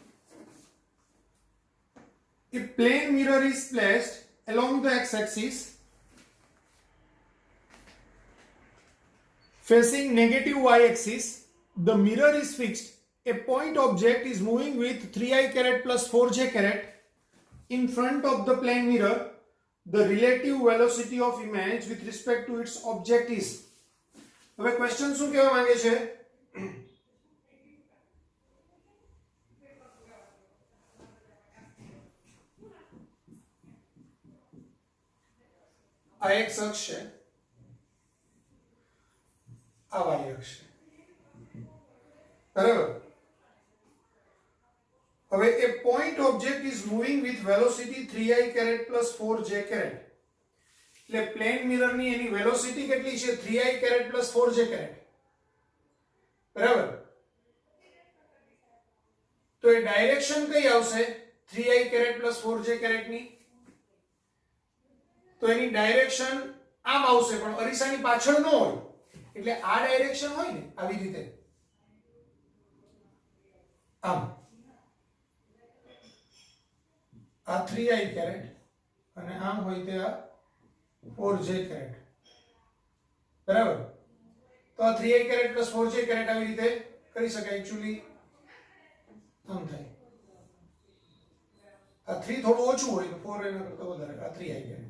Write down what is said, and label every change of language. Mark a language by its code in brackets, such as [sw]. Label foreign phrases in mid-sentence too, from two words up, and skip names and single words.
[en] If plane mirror is placed along the x-axis facing negative y-axis, the mirror is fixed. A point object is moving with 3i caret plus 4j caret in front of the plane mirror. The relative velocity of image with respect to its object is. [gu] હવે ક્વેશ્ચન શું કહેવા માંગે છે? આ એક્સ અક્ષ છે, આ વાય અક્ષ છે. બરાબર. હવે [en] a point object is moving with velocity 3i caret plus 4j caret. [gu] એટલે [en] plane mirror [gu] ની એની વેલોસિટી કેટલી છે? [en] 3i caret plus 4j caret. [gu] બરાબર. તો એ ડાયરેક્શન કઈ આવશે [en] 3i caret plus 4j caret [gu] ની? તો એની ડાયરેક્શન આમ આવશે, પણ અરીસાની પાછળ ન હોય. એટલે આ ડાયરેક્શન હોય ને આવી રીતે આમ, આ [en] 3i caret [gu] અને આમ હોય તે આ [en] 4j caret. [gu] બરાબર. તો આ [en] 3i caret plus 4j caret [gu] આવી રીતે કરી શકાય. એક્ચ્યુઅલી આમ થાય, આ 3 થોડું ઓછું હોય તો 4 એના કરતા વધારે, આ [en] 3i caret.